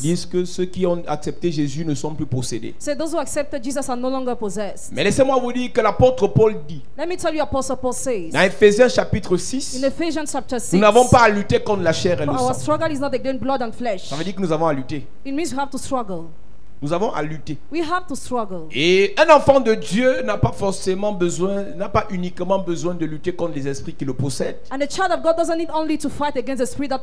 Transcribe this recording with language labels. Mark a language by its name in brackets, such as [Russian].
[French] disent que ceux qui ont accepté Jésus ne sont plus possédés. [English] say those who accepted Jesus are no longer possessed. [French] Mais laissez-moi vous dire que l'apôtre Paul dit, [English] Let me tell you, Apostle Paul says [French] dans Éphésiens chapitre 6, [English] in Ephesians chapter 6, [French] nous n'avons pas à lutter contre la chair et le [English] our [French] sang. [English] struggle is not against blood and flesh. [French] Ça veut dire que nous avons à lutter. [English] It means we have to struggle. [French] Nous avons à lutter. [English] We have to struggle. [French] Et un enfant de Dieu n'a pas forcément besoin, n'a pas uniquement besoin de lutter contre les esprits qui le possèdent. [English] And the child of God doesn't need only to fight against the spirit that